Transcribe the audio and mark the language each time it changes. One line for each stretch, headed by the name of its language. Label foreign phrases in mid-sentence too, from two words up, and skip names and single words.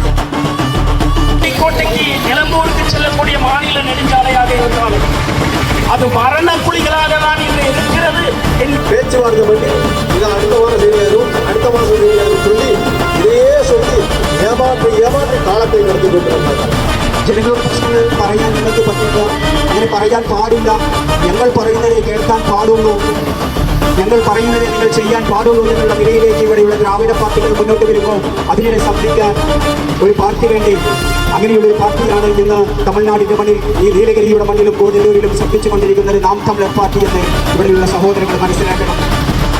Tamil: கோட்டைக்கு நிலம்பூருக்கு செல்லக்கூடிய மாநில நெடுஞ்சாலையாக இருந்தாலும் அது மரண குழிகளாக தான் இன்று இருக்கிறது. பேச்சுவார்த்தை பண்ணி இதை அடுத்த வாரம் செய்யணும், அடுத்த மாதம் செய்யணும் சொல்லி இதையே சொல்லி ஏமாற்றி
Malayalam: കാലത്തെ നടത്തി കൊണ്ടിരുന്നത്. ജനങ്ങളുടെ പ്രശ്നങ്ങൾ പറയാൻ നിങ്ങൾക്ക് പറ്റില്ല, അങ്ങനെ പറയാൻ പാടില്ല. ഞങ്ങൾ പറയുന്നതേ കേൾക്കാൻ പാടുള്ളൂ, ഞങ്ങൾ പറയുന്നത് നിങ്ങൾ ചെയ്യാൻ പാടുള്ളൂ എന്നുള്ള നിലയിലേക്ക് ഇവിടെയുള്ള ദ്രാവിഡ പാർട്ടികൾ മുന്നോട്ട് വരുമ്പോൾ അതിനെ സംരക്ഷിക്കാൻ ഒരു പാർട്ടി വേണ്ടി, അങ്ങനെയുള്ള ഒരു പാർട്ടിയാണ് ഇന്ന് തമിഴ്നാടിന്റെ മണ്ണിൽ, ഈ നീലഗിരിയുടെ മണ്ണിലും കോതല്ലൂരിലും ശബ്ദിച്ചുകൊണ്ടിരിക്കുന്നത് നാം തമിഴർ പാർട്ടി എന്ന് ഇവിടെയുള്ള സഹോദരങ്ങൾ മനസ്സിലാക്കണം.